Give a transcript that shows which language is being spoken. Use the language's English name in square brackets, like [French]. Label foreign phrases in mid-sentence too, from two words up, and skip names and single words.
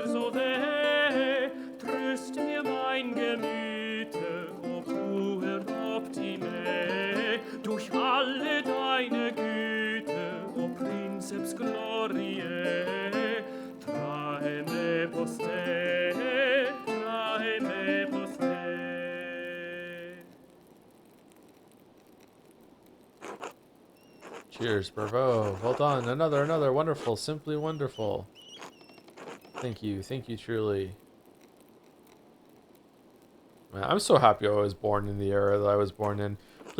[German] so weh, tröst mir mein Gemüte, [Latin] o puer optime, [German] durch alle deine Güte, [Latin] o Princeps Gloriae, trae me poste, trae me poste. [English] Cheers, bravo. Well done. Another wonderful, simply wonderful. Thank you truly. Man, I'm so happy I was born in the era that I was born in.